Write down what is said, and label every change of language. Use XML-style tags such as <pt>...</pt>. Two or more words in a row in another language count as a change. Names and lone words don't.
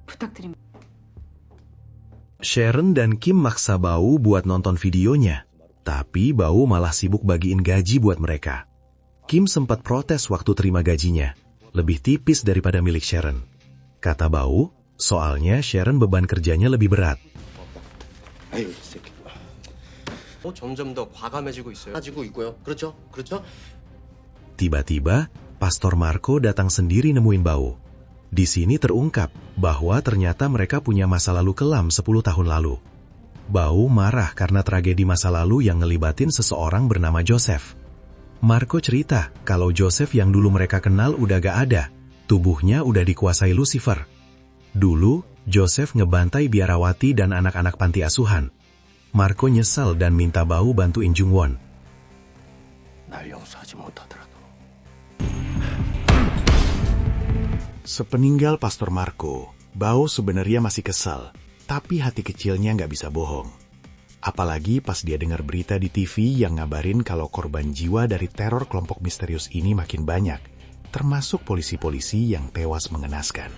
<id>Sharon dan Kim maksa Bawo buat nonton videonya. Tapi Bawo malah sibuk bagiin gaji buat mereka. Kim sempat protes waktu terima gajinya. Lebih tipis daripada milik Sharon. Kata Bau, soalnya Sharon beban kerjanya lebih berat.</id> <ko>아유, 이 새끼. 점점 더 과감해지고 있어요. 가지고 있고요. 그렇죠? 그렇죠?</ko> <id>Tiba-tiba, Pastor Marco datang sendiri nemuin Bau. Di sini terungkap bahwa ternyata mereka punya masa lalu kelam 10 tahun lalu. Bau marah karena tragedi masa lalu yang ngelibatin seseorang bernama Joseph. Marco cerita kalau Joseph yang dulu mereka kenal udah gak ada. Tubuhnya udah dikuasai Lucifer. Dulu, Joseph ngebantai biarawati dan anak-anak panti asuhan. Marco nyesal dan minta Bau bantuin Jungwon.</id> <ko>날 용서하지 못하더라도.</ko> <id>Sepeninggal Pastor Marco, Bau sebenarnya masih kesal, tapi hati kecilnya nggak bisa bohong. Apalagi pas dia dengar berita di TV yang ngabarin kalau korban jiwa dari teror kelompok misterius ini makin banyak, termasuk polisi-polisi yang tewas mengenaskan.</id>